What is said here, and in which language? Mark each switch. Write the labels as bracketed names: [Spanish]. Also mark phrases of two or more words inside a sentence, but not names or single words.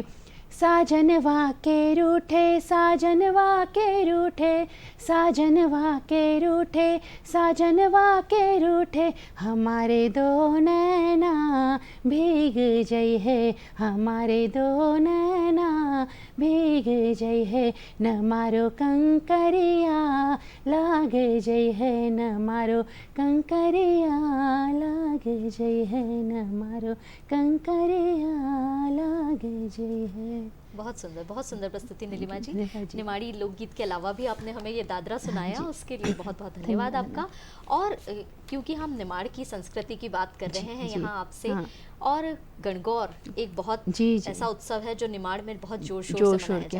[Hindi] साजनवा के रूठे, साजनवा के रूठे, साजनवा के रूठे, साजनवा के रूठे, हमारे दो नैना भीग जई है, हमारे दो नैना भीग जई है न मारो कंकरिया लाग जई है न मारो कंकरिया लाग जई है न मारो कंकरिया लाग जई है। बहुत सुंदर प्रस्तुति नीलिमा जी। निमाड़ी लोकगीत के अलावा भी आपने हमें ये दादरा सुनाया, उसके लिए बहुत बहुत धन्यवाद आपका। और क्योंकि हम निमाड़ की संस्कृति की बात कर रहे हैं यहाँ आपसे, और गणगौर एक बहुत ऐसा उत्सव है जो निमाड़ में बहुत जोर शोर के